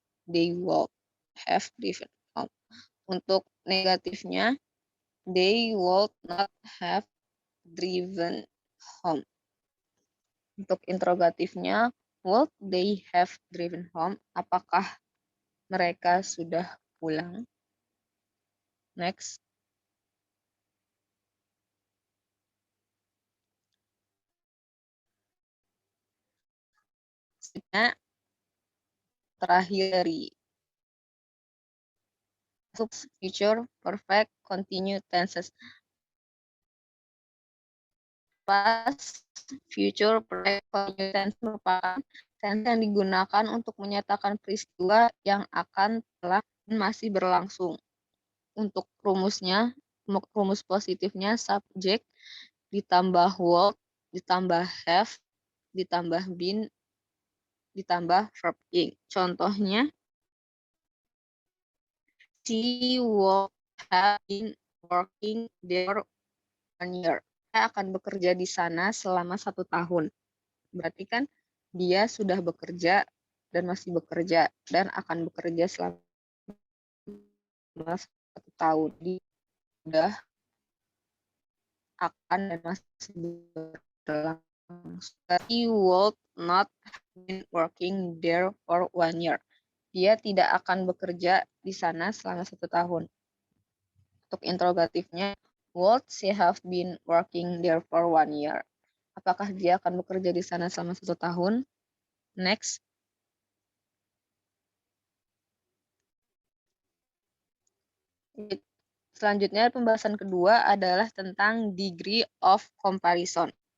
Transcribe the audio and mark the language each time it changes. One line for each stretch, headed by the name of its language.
English: They will have driven home.
Indonesian: Untuk negatifnya,
English: they will not have driven home.
Indonesian: Untuk interrogatifnya,
English: would they have driven home?
Indonesian: Apakah mereka sudah pulang?
English: Next.
Indonesian: Terakhir dari future perfect continue tenses. Past future perfect continue tense merupakan tense yang digunakan untuk menyatakan peristiwa yang akan telah masih berlangsung. Untuk rumusnya, rumus positifnya subject ditambah would ditambah have ditambah been ditambah verb ing.
English: Contohnya, she would have been working there 1 year.
Indonesian: Dia akan bekerja di sana selama 1 tahun. Berarti kan dia sudah bekerja dan masih bekerja dan akan bekerja selama 1 tahun. Dia sudah, akan, dan masih berlangsung.
English: He would not have been working there for 1 year.
Indonesian: Dia tidak akan bekerja di sana selama 1 tahun. Untuk interrogatifnya,
English: would she have been working there for 1 year?
Indonesian: Apakah dia akan bekerja di sana selama 1 tahun? Next. Selanjutnya pembahasan kedua adalah tentang degree of comparison.